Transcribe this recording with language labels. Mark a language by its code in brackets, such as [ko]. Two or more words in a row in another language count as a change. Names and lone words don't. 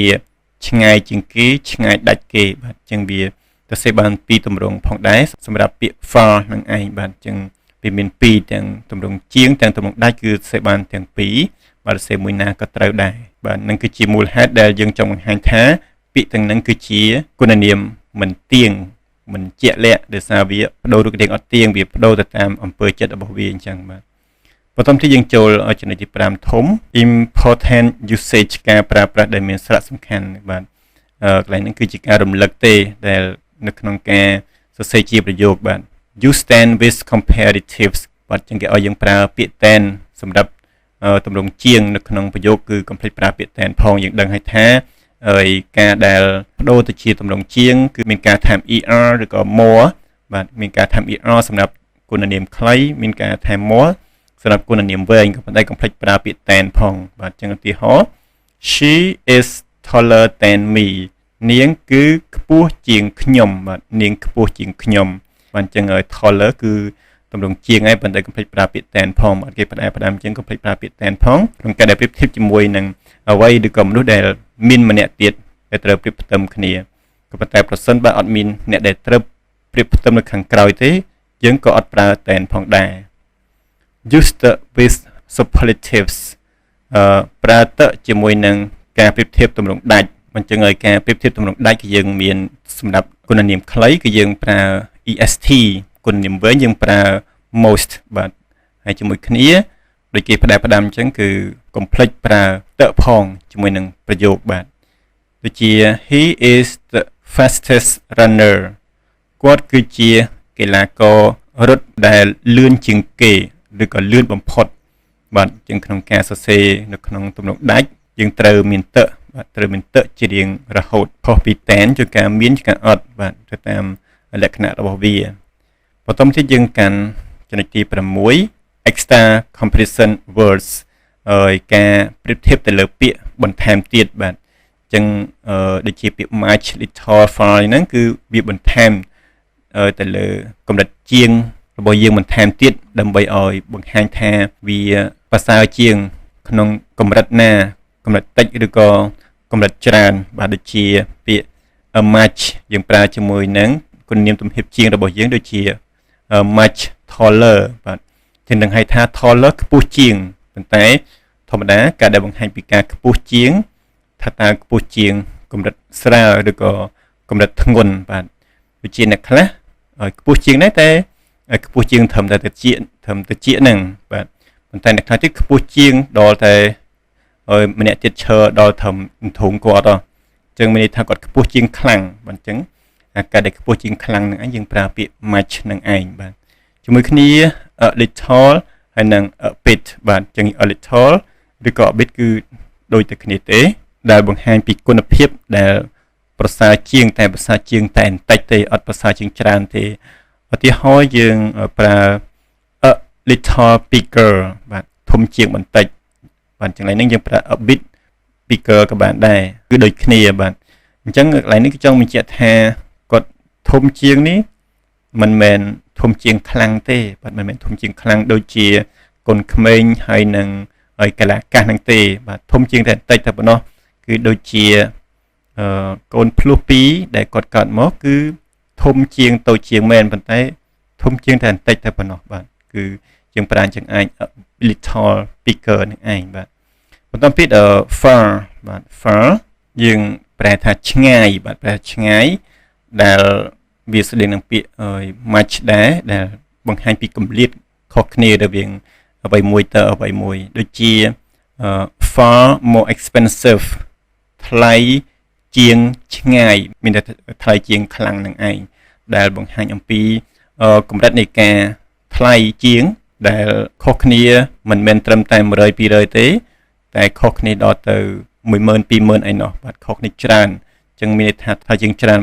[km] ឆ្ងាយជាងគេឆ្ងាយដាច់គេបាទអញ្ចឹងវាទៅសេបានពីរទម្រង់ផងដែរសម្រាប់ពាក្យ far នឹងឯងបាទអញ្ចឹងវាមានពីរទាំងទម្រង់ជាងទាំងទម្រង់ដាច់គឺសេបានទាំងពីរបាទសេមួយណាក៏ត្រូវដែរបាទនឹងគឺជាមូលហេតុដែលយើងចង់បង្ហាញថាពាក្យទាំងហ្នឹងគឺជាគុណនាមមិនទៀ ងមិនជាក់លាក់ដោយសារវាបដូររូបរាងអត់ទៀងវាបដូរទៅតាមអំពើចិត្តរបស់វាអញ្ចឹងបាទបន្តទៀតយើងចូលចំណុចទី5ធំ [en] important usage [km] ការប្រើប្រាស់ដែលមានសារៈសំខាន់បាទកន្លែងហ្នឹងគឺជាការរំលឹកទេ ដែលនៅក្នុងការសរសេរជាប្រយោគបាទ [en] you stand with comparatives [km] បាទចឹងគេឲ្យយើងប្រើពាក្យ than សម្រាប់ទម្រង់ជាងនៅក្នុងប្រយោគគឺកុំភ្លេចប្រើពាក្យ than ផង យើងដឹងហើយថាការដែលបដូរទៅជាទម្រង់ជាងគឺមានការថែម er ឬក៏ more បាទមានការថែម er សម្រាប់គុណនាម ខ្លីមានការថែម more សម្រាប់គុណនាមវែងក៏ប៉ុន្តែកុំភ្លេចប្រើពាក្យ than ផងបាទចឹងឧទាហរណ៍ she [en] is taller than me [km] នាងគឺខ្ពស់ជាងខ្ញុំបាទនាងខ្ពស់ជាងខ្ញុំបាទអញ្ចឹងtaller គឺទម្រង់ជាងហើយប៉ុន្តែកុំភ្លេចប្រើពាក្យ than ផងបាទគេផ្ដើមអញ្ចឹងកុំភ្លេចប្រើពាក្យ than ផងក្នុងការដែលប្រៀបធៀបជាមួយនឹងអ្វីឬក៏មនុស្សដែលមានម្នាក់ទៀតដែលត្រូវប្រៀបផ្ទឹមគ្នាក៏ប៉ុន្តែប្រសិនបើអត់មានអ្នកដែលត្រូវប្រៀបផ្ទឹមនៅខាងក្រោយទេយើងក៏អត់ប្រើ then ផងដែរ [en] use the with superlatives [km] ប្រើតជាមួយនឹងការប្រៀបធៀបទម្រង់ដាច់អញ្ចឹងហើយការប្រៀបធៀបទម្រង់ដាច់គឺយើងមានសម្រាប់គុណនាមខ្លីគឺយើងប្រើ est គុណនាមវែងយើងប្រើ most បាទហើយជាមួយគ្នាដូចគេផ្ដាំអញ្ចឹងគឺកុំភ្លេចប្រើតផងជាមួយនឹងប្រ យោគបាទដូចជា [en] he is the fastest runner [km] គាត់គឺជាកីឡាកររត់ដែលលឿនជាងគេឬក៏លឿនបំផុតបាទជាងក្នុងការសរសេរនៅក្នុងទំនុកដាច់យើងត្រូវមានតបាទត្រូវមានតជារៀងរហូតខុសពី then ជាការមានជាការអត់បាទទៅតាមលក្ខណៈរបស់វាបន្តទៀតយើងកាន់ចំណុចទី 6 [en] extra comparison words [km] ការប្រៀបធៀបទៅលើពាក្យបន្ថែមទៀតបាទអញ្ចឹងដូចជាពាក្យ [en] much little far [km] ហ្នឹងគឺវាបន្ថែមទៅលើកម្រិតជាងរបស់យើងបន្ថែមទៀតដើម្បីឲ្យបង្ហាញថាវាប្រសើរជាងក្នុងកម្រិតណាកម្រិតតិចឬក៏ កម្រិតច្រើនបាទដូចជាពាក្យ much យើងប្រើជាមួយនឹងគុណនាមទំហៀបជាងរបស់យើងដូចជា [en] much taller [km] បាទជានឹងហៅថា taller ខ្ពស់ជាងប៉ុន្តែធម្មតាការដែលបង្ហាញពីការខ្ព ស់ជាងថាតើខ្ពស់ជាងកម្រិតស្រាលឬក៏កម្រិតធ្ងន់បាទដូចជាអ្នកខ្លះខ្ពស់ជាងដែរតែខ្ពស់ជាងត្រឹមតែតិច ហ្នឹងបាទប៉ុន្តែអ្នកខ្លះទៀតខ្ពស់ជាងដល់តែម្នាក់ទៀតឈរដល់ត្រឹមធុងគាត់អញ្ចឹងមានន័យថាគាត់ខ្ពស់ជាងខ្លាំងបាទអញ្ចឹងការដែលខ្ពស់ជាងខ្លាំងហ្នឹងឯងយើងប្រើពាក្យ much នឹងឯងបាទជាមួយគ្នា [en] a little [km] ហើយនិង [en] a bit [km] បាទអញ្ចឹង [en] a little [km] ឬក៏ [en] a bit [km] គឺដូចតែគ្នាទេដែលបង្ហាញពីគុណភាពដែលប្រសើរជាងតែប្រសើរជាងតែបន្តិចទេអត់ប្រសើរជាងច្រើនទេឧទាហរណ៍យើងប្រើ [en] a little bigger [km] បាទធំជាងបន្តិចបាទចឹងឡើយនេះយើងប្រើ [en] a bit bigger [km] ក៏បានដែរគឺដូចគ្នាបាទអញ្ចឹងកន្លែងនេះគឺចង់បញ្ជាក់ថាគាត់ធំជាងនេះ មិនមែនធំជាងខ្លាំងទេបាទមិនមែនធំជាងខ្លាំងដូចជាកូនក្មេងហើយនឹងហើយកលាកាសហ្នឹង ទេបាទធំជាងតែបន្តិចតែប៉ុណ្ណោះគឺដូចជាកូនភ្លោះ2ដែលគាត់កើតមកគឺធំជាងតូចជាងមែនប៉ុន្តែធំជាងតែបន្តិចតែប៉ុណ្ណោះបាទគឺយើងប្រើជាងឯង [en] little bigger [km] នឹងឯងបាទបន្តពី far បាទ far យើងប្រែថាឆ្ងាយបាទប្រែឆ្ងាយដែលវាស្តីនឹងពាក្យ much ដែរដែលបង្ហាញពីគម្លាតខុសគ្នារវាងអ្វីមួយទៅអ្វីមួយដូចជា [en] far more expensive [km] ថ្លៃជាងឆ្ងាយមានតែថ្លៃជាងខ្លាំងនឹងឯងដែលបង្ហាញអំពីកម្រិតនៃការថ្លៃជាងដែលខុសគ្នាមិនមែនត្រឹមតែ100 200ទេតែខុសគ្នាដល់ទៅ10000 20000ឯណោះបាទខុសគ្នាច្រើនអញ្ចឹងមានន័យថាថ្លៃជាងច្រើន